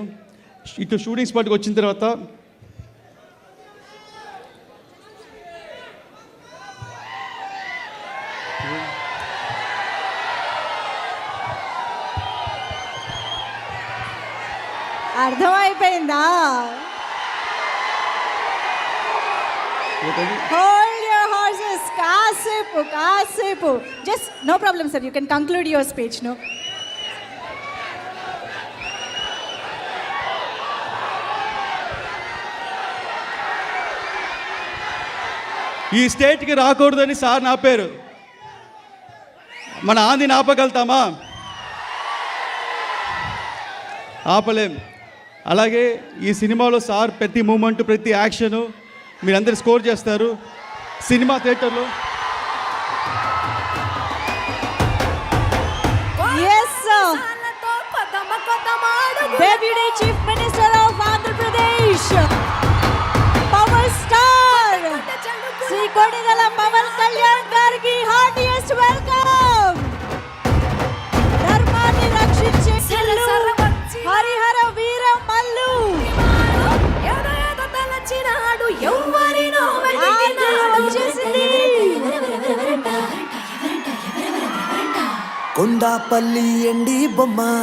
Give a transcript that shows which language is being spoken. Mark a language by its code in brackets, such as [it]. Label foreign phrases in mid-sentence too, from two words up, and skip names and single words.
[te] ఇటు షూటింగ్ స్పాట్కి వచ్చిన తర్వాత అర్థమైపోయిందా? [en] Hold your horses. కాసేపు. Just no problem, sir. You can conclude your speech, no? [te] ఈ స్టేట్కి రాకూడదని సార్ ఆపారు. మన ఆంధ్రని ఆపగలుగుతామా? ఆపలేం. అలాగే ఈ సినిమాలో సార్ ప్రతి మూమెంట్, ప్రతి యాక్షను మీరందరూ స్కోర్ చేస్తారు. సినిమా థియేటర్లో [en] Deputy Chief Minister of Andhra Pradesh, Power Star Sri Kodidala Pavan Kalyan gariki heartiest welcome. [te] ధర్మాన్ని రక్షించే హరిహర వీర మల్లు కొండాపల్లి ఎండి బొమ్మ.